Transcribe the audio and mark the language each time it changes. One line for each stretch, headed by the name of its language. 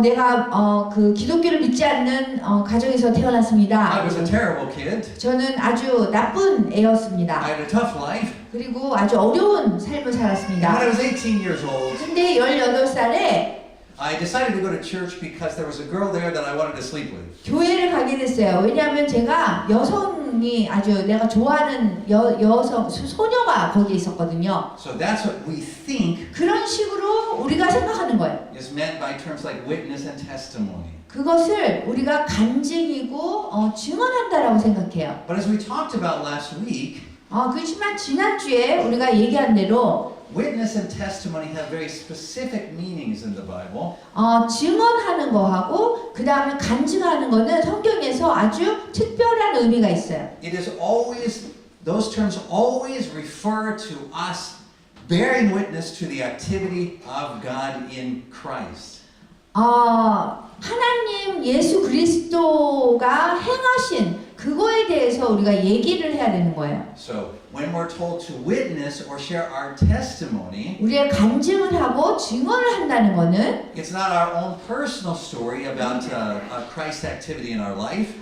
Korean: 내가 그 기독교를 믿지 않는 가정에서 태어났습니다.
English: I was a terrible kid.
Korean: 저는 아주 나쁜 애였습니다.
English: I had a tough life.
Korean: 그리고 아주 어려운 삶을
English: And when
Korean: 살았습니다.
English: I was 18 years old,
Korean: 근데 18살에
English: I decided to go to church because there was a girl there that I wanted to sleep with.
Korean: 교회를 가게 됐어요. 왜냐하면 제가 여성이 아주 내가 좋아하는 여성 소녀가 거기에 있었거든요.
English: So that's what we think
Korean: 그런 식으로 우리가 생각하는 거예요.
English: is meant by terms like witness and testimony.
Korean: 그것을 우리가 간증이고 증언한다라고 생각해요.
English: But as we talked about last week,
Korean: 그렇지만 지난주에 우리가 얘기한 대로
English: witness and testimony have very specific meanings in the Bible.
Korean: 증언하는 거하고 그 다음에 간증하는 거는 성경에서 아주 특별한 의미가 있어요.
English: It is always, those terms always refer to us bearing witness to the activity of God in Christ.
Korean: 하나님 예수 그리스도가 행하신 그거에 대해서 우리가 얘기를 해야 되는 거예요.
English: So when we're told to witness or share our testimony,
Korean: 우리의 간증을 하고 증언을 한다는 거는
English: it's not our own personal story about Christ's activity in our life.